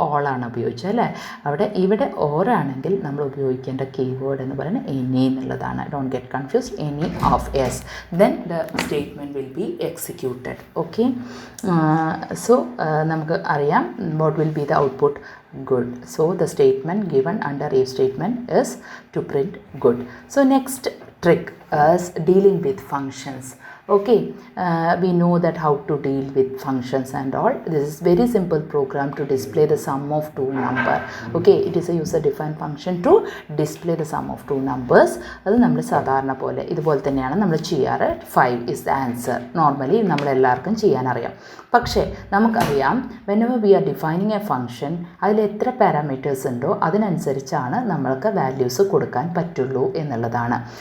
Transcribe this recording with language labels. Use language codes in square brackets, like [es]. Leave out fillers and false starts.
[ml] ഓളാണ് ഉപയോഗിച്ചത് അല്ലേ. ഇവിടെ ഓർ ആണെങ്കിൽ നമ്മൾ ഉപയോഗിക്കേണ്ട കീവേഡ് എന്ന് പറയുന്നത് എനി എന്നുള്ളതാണ്. [en] Don't get confused. Any of S, then the statement will be executed. Okay, so [ml] നമുക്ക് അറിയാം [en] What will be the output? good. So the statement given under if statement is to print good. So next trick is dealing with functions. Okay, we know that how to deal with functions and all. This is very simple program to display the sum of two number. Okay, it is a user defined function to display the sum of two numbers. [ml] അത് നമ്മൾ സാധാരണ പോലെ ഇതുപോലെ തന്നെയാണ് നമ്മൾ ചെയ്യാറ്. [en] 5 is the answer. [ml] Normally നമ്മളെല്ലാവർക്കും ചെയ്യാനറിയാം. പക്ഷേ നമുക്കറിയാം [en] whenever we are defining a function [ml] അതിൽ എത്ര പാരാമീറ്റേഴ്സ് ഉണ്ടോ അതിനനുസരിച്ചാണ് നമ്മൾക്ക് വാല്യൂസ് കൊടുക്കാൻ പറ്റുള്ളൂ എന്നുള്ളതാണ്.